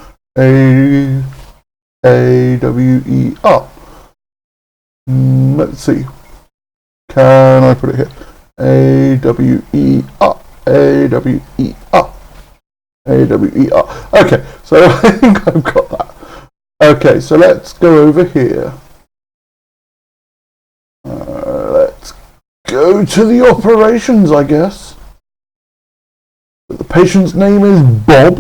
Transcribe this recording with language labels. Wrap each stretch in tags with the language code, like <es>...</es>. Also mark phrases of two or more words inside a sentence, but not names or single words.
<en>A-W-E-R. Let's see. Can I put it here? A-W-E-R. A-W-E-R. A-W-E-R. Okay, so I think I've got that. Okay, so let's go over here. Let's go to the operations, I guess. The patient's name is Bob.</en>